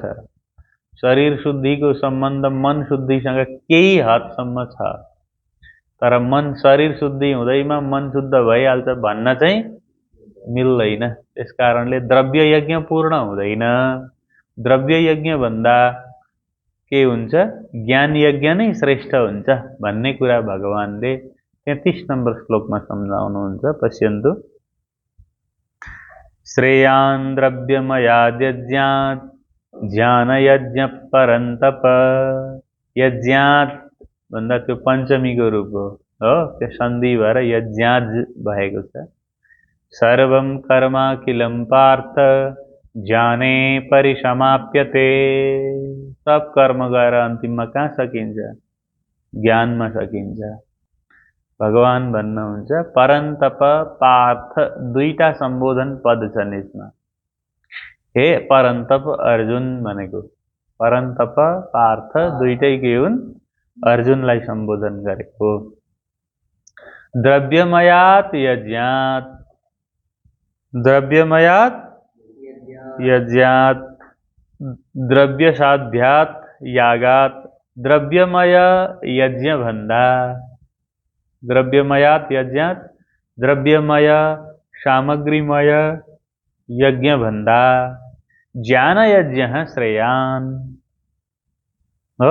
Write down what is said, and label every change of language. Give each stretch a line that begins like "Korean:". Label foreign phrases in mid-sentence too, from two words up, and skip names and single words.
Nepali: शरीर शुद्धिको सम्बन्ध मन शुद्धिसँग केही हदसम्म छ, तर मन शरीर शुद्धि हुँदैमा मन शुद्ध भइहाल्छ भन्न चाहिँ मिल्दैन। त्यसकारणले द्रव्य यज्ञ पूर्ण हुँदैन। द्रव्य यज्ञ भन्दा के हुन्छ, ज्ञान यज्ञ नै श्रेष्ठ हुन्छ भन्ने कुरा भगवानले 33 नम्बर श्लोकमा सम्झाउनुहुन्छ।
Sanskrit: पश्यन्तु, श्रेयान् द्रव्यमयाद् यज्ञात् ज्ञानयज्ञ परन्तप।
Nepali: यज्ञात् भन्दा त्यो पञ्चमीको रूप हो, त्यो सन्धि भएर यज्ञात् भएको छ।
Sanskrit: सर्वं कर्माखिलं पार्थ ज्ञाने परिसमाप्यते।
Nepali: सब कर्म गएर अन्तिममा कहाँ सकिन्छ? ज्ञानमा सकिन्छ। भगवान भन्नुहुन्छ परन्तप पार्थ, दुईटा सम्बोधन पद छन् यसमा। हे परन्तप अर्जुन भनेको, परन्तप पार्थ दुईटै के हुन्? अर्जुनलाई सम्बोधन गरेको।
Sanskrit: द्रव्यमयात् यज्ञात्, द्रव्यमयात् यज्ञात्, द्रव्यसाध्यात् यागात्।
Nepali: द्रव्यमय यज्ञ भन्दा,
Sanskrit: द्रव्यमयात् यज्ञात्,
Nepali: द्रव्यमय सामग्रीमय यज्ञ भन्दा ज्ञान यज्ञ श्रेयान् हो।